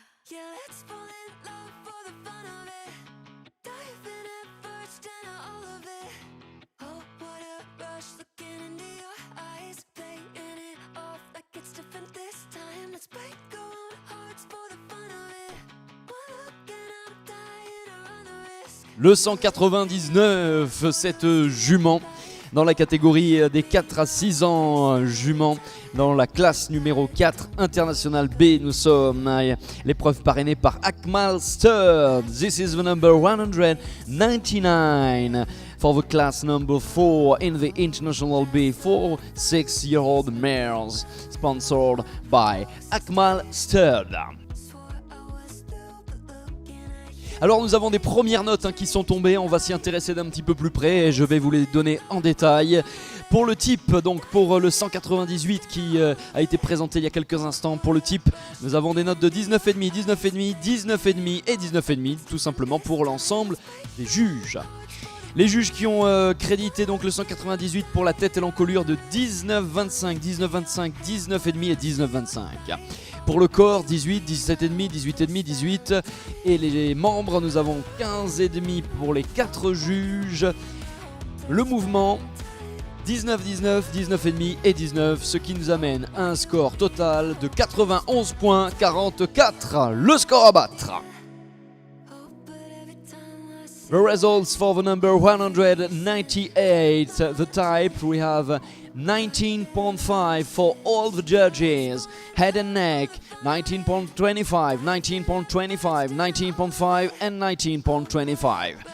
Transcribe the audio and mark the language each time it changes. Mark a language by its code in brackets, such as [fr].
[en] Yeah, let's fall in love for the fun of it. Diving at first and all of it. Oh, what a rush looking into your eyes, playing it off like it's different this time. Let's break our own hearts for the fun of it. One look and I'm dying to run the risk. [fr] Le 199, cette jument dans la catégorie des 4 à 6 ans, jument dans la classe numéro 4 international B. Nous sommes à l'épreuve parrainée par Akmal Sturd. [en] This is the number 199 for the class number 4 in the international B for 6-year-old mares, sponsored by Akmal Sturd. Swore I was through, but looking at you. [fr] Alors nous avons des premières notes qui sont tombées, on va s'y intéresser d'un petit peu plus près et je vais vous les donner en détail. Pour le type, donc pour le 198 qui a été présenté il y a quelques instants, pour le type, nous avons des notes de 19,5, 19,5, 19,5 et 19,5, tout simplement pour l'ensemble des juges. Les juges qui ont crédité donc le 198 pour la tête et l'encolure de 19,25, 19,25, 19,5 et 19,25. Pour le corps, 18, 17,5, 18,5, 18. Et les membres, nous avons 15,5 pour les 4 juges. Le mouvement, 19, 19, 19,5 et 19, ce qui nous amène à un score total de 91,44. Le score à battre. [en] Oh, but every time I see The results for the number 198, the type, we have 19.5 for all the judges, head and neck, 19.25, 19.25, 19.5 and 19.25.